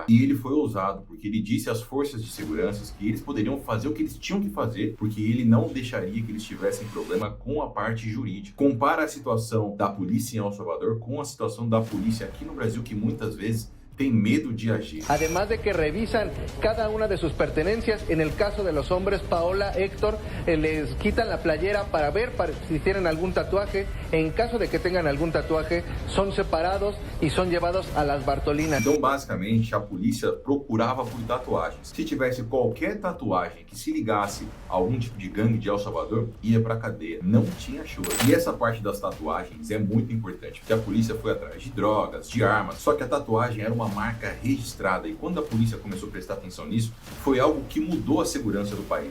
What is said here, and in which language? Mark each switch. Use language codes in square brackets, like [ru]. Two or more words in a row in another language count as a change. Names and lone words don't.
[pt] E ele foi ousado porque ele disse às forças de segurança que eles poderiam fazer o que eles tinham que fazer, porque ele não deixaria que eles tivessem problema com a parte jurídica. Compara a situação da polícia em El Salvador com a situação da polícia aqui no Brasil, que muitas vezes tem medo de agir. [es] Además de que revisan cada una de sus pertenencias, en el caso de los hombres, Paola, Héctor, les quitan la playera para ver si tienen algún tatuaje. En caso de que tengan algum tatuaje, son separados [pt] e são [es] llevados a las Bartolinas. [pt] Então, basicamente, a polícia procurava por tatuagens. Se tivesse qualquer tatuagem que se ligasse a algum tipo de gangue de El Salvador, ia pra cadeia. Não tinha choro. E essa parte das tatuagens é muito importante, porque a polícia foi atrás de drogas, de armas, só que a tatuagem era uma marca registrada, e quando a polícia começou a prestar atenção nisso, foi algo que mudou a segurança do país.